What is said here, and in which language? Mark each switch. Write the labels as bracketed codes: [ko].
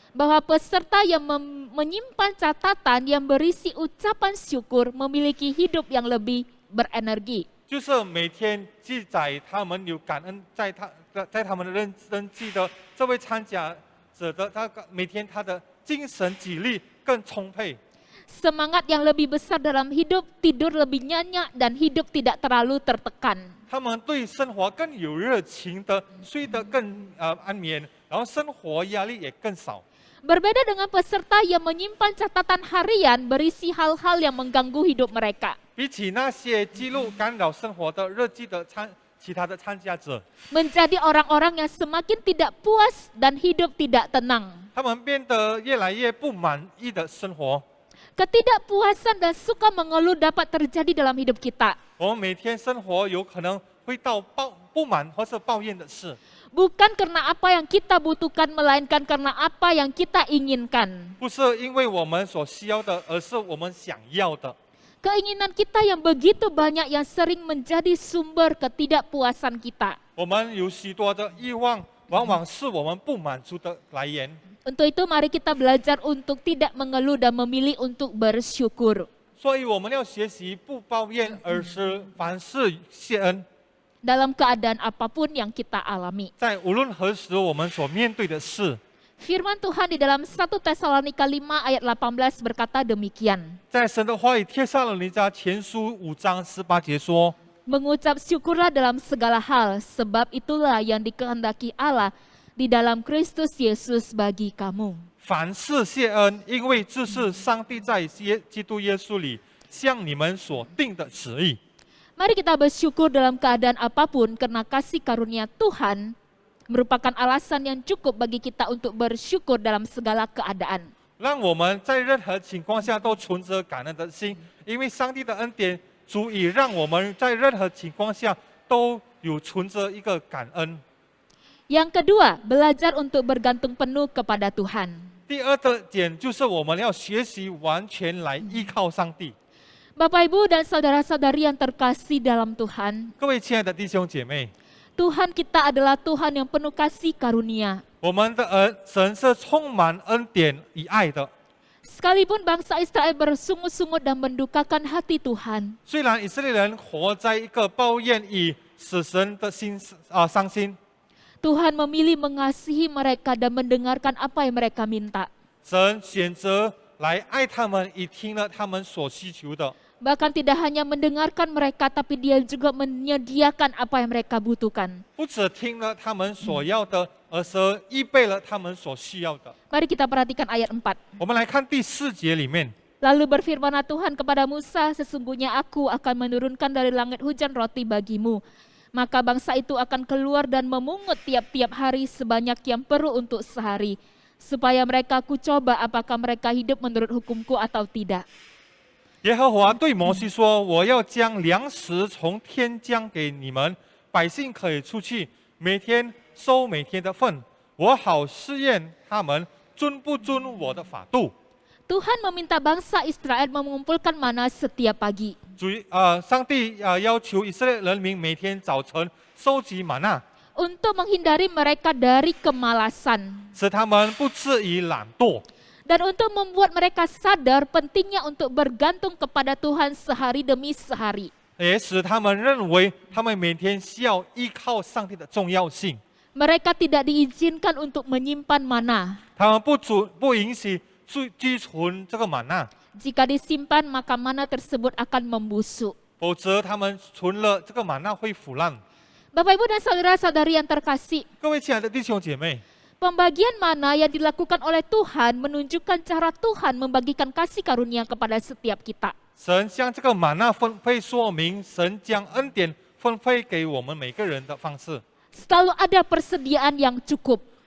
[id] bahwa peserta yang menyimpan catatan yang berisi ucapan syukur memiliki hidup yang lebih berenergi. [zh] 就是每天记载他们有感恩在他们的日记的这位参加者的每天他的精神体力更充沛。 [id] Semangat yang lebih besar dalam hidup, tidur lebih nyenyak, dan hidup tidak terlalu tertekan. [zh] 他们对生活更有热情的，睡得更安眠，然后生活压力也更少。 [id] Berbeda dengan peserta yang menyimpan catatan harian berisi hal-hal yang mengganggu hidup mereka. [zh] 比起那些记录干扰生活的日记的其他的参加者， [id] Menjadi orang-orang yang semakin tidak puas dan hidup tidak tenang. [zh] 他们变得越来越不满意的生活。 [id] Ketidakpuasan dan suka mengeluh dapat terjadi dalam hidup kita. [zh] 我们每天生活有可能会到不不满或是抱怨的事， [id] Bukan karena apa yang kita butuhkan, melainkan karena apa yang kita inginkan. [zh] 不是因为我们所需要的，而是我们想要的。 [id] Keinginan kita yang begitu banyak yang sering menjadi sumber ketidakpuasan kita. [zh] 我们有许多的欲望，往往是我们不满足的来源。 [id] Untuk itu mari kita belajar untuk tidak mengeluh dan memilih untuk bersyukur. [zh] 所以我们要学习不抱怨，而是凡事谢恩。 [id] Dalam keadaan apapun yang kita alami. [zh] 在无论何时我们所面对的事， [id] Firman Tuhan di dalam 1 Tesalonika 5 ayat 18 berkata demikian. [zh] 在神的话语帖撒罗尼迦前书5章18节说： [id] Mengucap syukurlah dalam segala hal, sebab itulah yang dikehendaki Allah di dalam Kristus Yesus bagi kamu. [zh] 凡事谢恩，因为这是上帝在基督耶稣里向你们所定的旨意。 [id] Mari kita bersyukur dalam keadaan apapun karena kasih karunia Tuhan merupakan alasan yang cukup bagi kita untuk bersyukur dalam segala keadaan. [zh] 让我们在任何情况下都存着感恩的心，因为上帝的恩典足以让我们在任何情况下都有存着一个感恩。 [id] Yang kedua, belajar untuk bergantung penuh kepada Tuhan. [zh] 第二个点就是我们要学习完全来依靠上帝。 [id] Bapak Ibu dan saudara-saudari yang terkasih dalam Tuhan, [zh] 各位亲爱的弟兄姐妹， [id] Tuhan kita adalah Tuhan yang penuh kasih karunia. [zh] 我们的神是充满恩典与爱的。 [id] Sekalipun bangsa Israel bersungut-sungut dan mendukakan hati Tuhan, [zh] 虽然以色列人活在一个抱怨与死神的伤心， [id] Tuhan memilih mengasihi mereka dan mendengarkan apa yang mereka minta. [zh] 神选择来爱他们，以听了他们所需求的。 [id] Bahkan tidak hanya mendengarkan mereka, tapi dia juga menyediakan apa yang mereka butuhkan. [zh] 不只听了他们所要的，而是预备了他们所需要的。 [id] Mari kita perhatikan ayat 4. [zh] 我们来看第4节里面， [id] Lalu berfirmanlah Tuhan kepada Musa, sesungguhnya aku akan menurunkan dari langit hujan roti bagimu. Maka bangsa itu akan keluar dan memungut tiap-tiap hari sebanyak yang perlu untuk sehari. Supaya mereka kucoba apakah mereka hidup menurut hukumku atau tidak. [zh] 耶和华对摩西说：“我要将粮食从天降给你们，百姓可以出去，每天收每天的份，我好试验他们遵不遵我的法度。” [id] Tuhan meminta bangsa Israel mengumpulkan mana setiap pagi. [zh] 上帝要求以色列人民每天早晨收集玛纳， [id] Untuk menghindari mereka dari kemalasan. [zh] 使他们不至于懒惰， [id] Dan untuk membuat mereka sadar pentingnya untuk bergantung kepada Tuhan sehari demi sehari. [zh] 也使他们认为他们每天需要依靠上帝的重要性。 [id] Mereka tidak diizinkan untuk menyimpan mana. [zh] 他们不允许居存这个玛纳， [id] Jika disimpan maka mana tersebut akan membusuk. [zh] 否则他们存了这个玛纳会腐烂。 [id] Bapak Ibu dan saudara-saudari yang terkasih, [zh] 各位亲爱的弟兄姐妹， [id] pembagian mana yang dilakukan oleh Tuhan menunjukkan cara Tuhan membagikan kasih karunia kepada setiap kita. [zh] 神将这个玛纳分配说明神将恩典分配给我们每个人的方式。 [id] Selalu ada persediaan yang cukup,